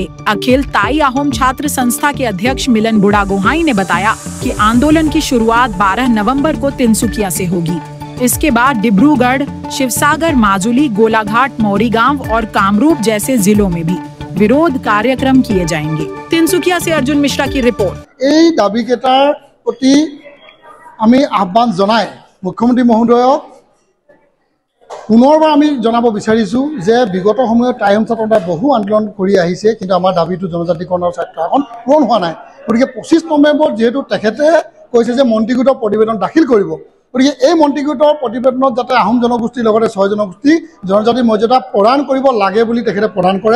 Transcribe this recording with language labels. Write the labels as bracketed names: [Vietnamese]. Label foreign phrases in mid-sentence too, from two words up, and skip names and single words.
[Hindi] अखिल ताई अहोम छात्र संस्था के अध्यक्ष मिलन बुढ़ागोहाई ने बताया कि आंदोलन की शुरुआत 12 नवंबर को तिनसुकिया से होगी। इसके बाद डिब्रूगढ़, शिवसागर, माजुली, गोलाघाट, मौरीगांव और कामरूप जैसे जिलों में भी विरोध कार्यक्रम किए जाएंगे। तिनसुकिया से अर्जुन मिश्रा की रिपोर्ट। [Assamese] এই দাবিকেটাৰ প্ৰতি আমি আহ্বান জনাই মুখ্যমন্ত্ৰী মহোদয়ক পুনৰবাৰ আমি জনাব বিচাৰিছো যে বিগত সময়ত টাইম ছাত্ৰতা বহু আন্দোলন কৰি আহিছে, কিন্তু আমাৰ দাবিটো জনজাতিকৰণৰ স্বাৰ্থ এখন পূৰণ হোৱা নাই। গতিকে 25 নৱেম্বৰ যেহেতু তেখেতে কৈছে যে মন্ত্ৰীগোটৰ প্ৰতিবেদন দাখিল কৰিব, গতিকে এই মন্ত্ৰীগোটৰ প্ৰতিবেদনত যাতে আহোম জনগোষ্ঠীৰ লগতে 6 জনগোষ্ঠী জনজাতি মৰ্যাদা প্ৰদান কৰিব লাগে বুলি তেখেতে প্ৰদান কৰে।